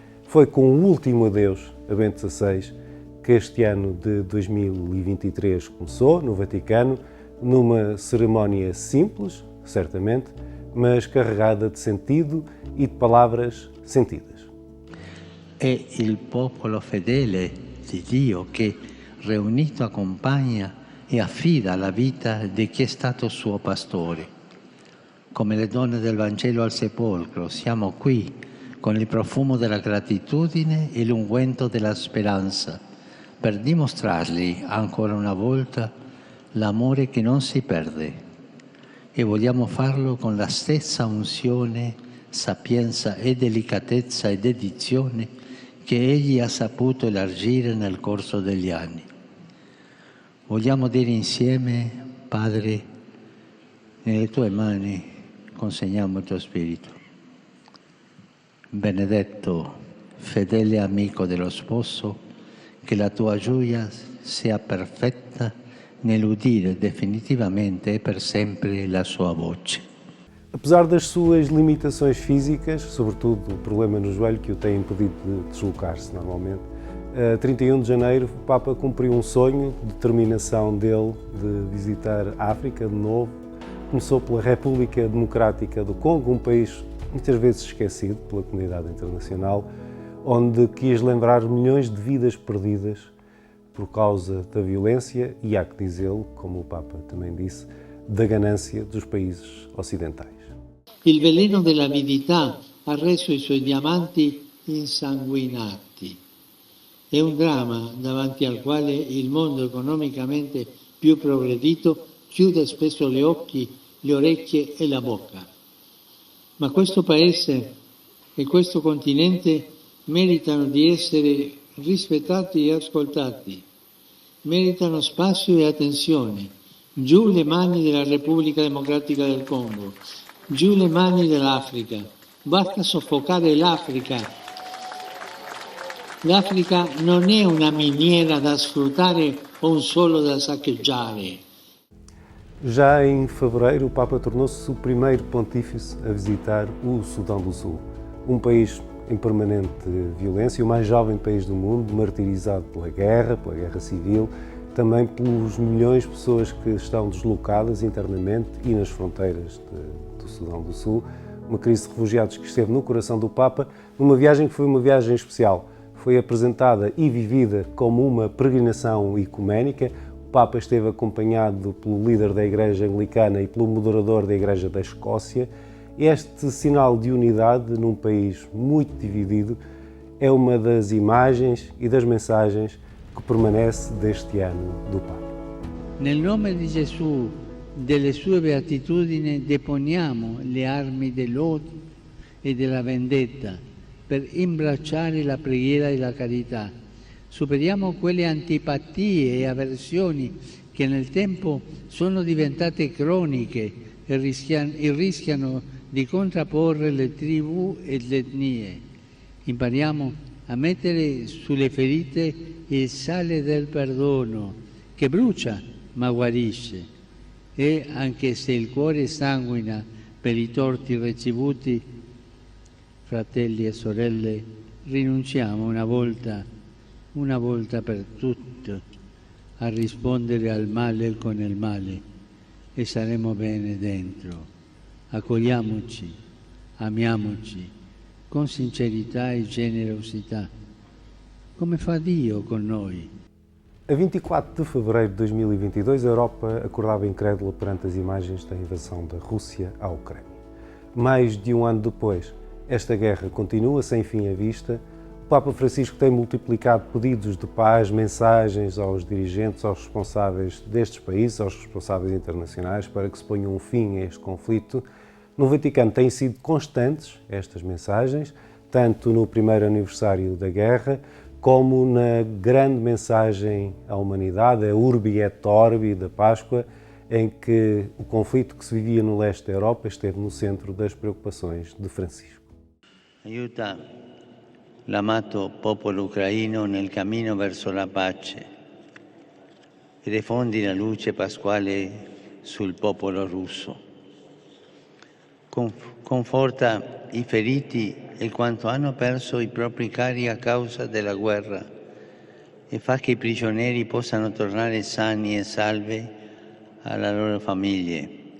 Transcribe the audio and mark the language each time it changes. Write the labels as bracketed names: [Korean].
[Portuguese] Foi com o último adeus a Bento XVI que este ano de 2023 começou, no Vaticano, numa cerimónia simples, certamente, mas carregada de sentido e de palavras sentidas. [Italian] È il popolo fedele di Dio che, riunito, accompagna e affida la vita di chi è stato suo pastore. Come le donne del Vangelo al sepolcro, siamo qui con il profumo della gratitudine e l'unguento della speranza, per dimostrargli ancora una volta l'amore che non si perde. E vogliamo farlo con la stessa unzione, sapienza e delicatezza e dedizione che Egli ha saputo elargire nel corso degli anni. Vogliamo dire insieme, Padre, nelle Tue mani consegniamo il Tuo Spirito. Benedetto, fedele amico dello sposo, che la Tua gioia sia perfetta nell'udire definitivamente e per sempre la Sua voce. [Portuguese] Apesar das suas limitações físicas, sobretudo o problema no joelho que o tem impedido de deslocar-se normalmente, a 31 de janeiro o Papa cumpriu um sonho, determinação dele de visitar a África de novo. Começou pela República Democrática do Congo, um país muitas vezes esquecido pela comunidade internacional, onde quis lembrar milhões de vidas perdidas por causa da violência e, há que dizê-lo, como o Papa também disse, da ganância dos países ocidentais. [Italian] Il veleno dell'avidità ha reso i suoi diamanti insanguinati. È un dramma davanti al quale il mondo economicamente più progredito chiude spesso gli occhi, le orecchie e la bocca. Ma questo paese e questo continente meritano di essere rispettati e ascoltati, meritano spazio e attenzione. Giù le mani della Repubblica Democratica del Congo, giù le mani dell'Africa. Basta soffocare l'Africa. L'Africa non è una miniera da sfruttare o un suolo da saccheggiare. [Portuguese] Já em fevereiro, o Papa tornou-se o primeiro pontífice a visitar o Sudão do Sul, um país em permanente violência, o mais jovem país do mundo, martirizado pela guerra civil, também pelos milhões de pessoas que estão deslocadas internamente e nas fronteiras do Sudão do Sul, uma crise de refugiados que esteve no coração do Papa, numa viagem que foi uma viagem especial. Foi apresentada e vivida como uma peregrinação ecuménica, Papa esteve acompanhado pelo líder da Igreja Anglicana e pelo moderador da Igreja da Escócia. Este sinal de unidade num país muito dividido é uma das imagens e das mensagens que permanece deste ano do Papa. [Italian] Nel nome di Gesù, delle sue beatitudini, deponiamo le armi dell'odio e della vendetta per imbracciare la preghiera e la carità. Superiamo quelle antipatie e avversioni che nel tempo sono diventate croniche e rischiano di contrapporre le tribù e le etnie. Impariamo a mettere sulle ferite il sale del perdono, che brucia ma guarisce. E anche se il cuore sanguina per i torti ricevuti, fratelli e sorelle, rinunciamo una volta per tutte, a rispondere al male con il male e saremo bene dentro. Accogliamoci, amiamoci con sincerità e generosità, come fa Dio con noi. [Portuguese] A 24 de fevereiro de 2022, a Europa acordava incrédula perante as imagens da invasão da Rússia à Ucrânia. Mais de um ano depois, esta guerra continua sem fim à vista. O Papa Francisco tem multiplicado pedidos de paz, mensagens aos dirigentes, aos responsáveis destes países, aos responsáveis internacionais, para que se ponha um fim a este conflito. No Vaticano têm sido constantes estas mensagens, tanto no primeiro aniversário da guerra, como na grande mensagem à humanidade, a Urbi et Orbi da Páscoa, em que o conflito que se vivia no leste da Europa esteve no centro das preocupações de Francisco. [Italian] Aiuta l'amato popolo ucraino nel cammino verso la pace e diffondi la luce pasquale sul popolo russo. Conforta i feriti e quanto hanno perso i propri cari a causa della guerra e fa che i prigionieri possano tornare sani e salvi alle loro famiglie.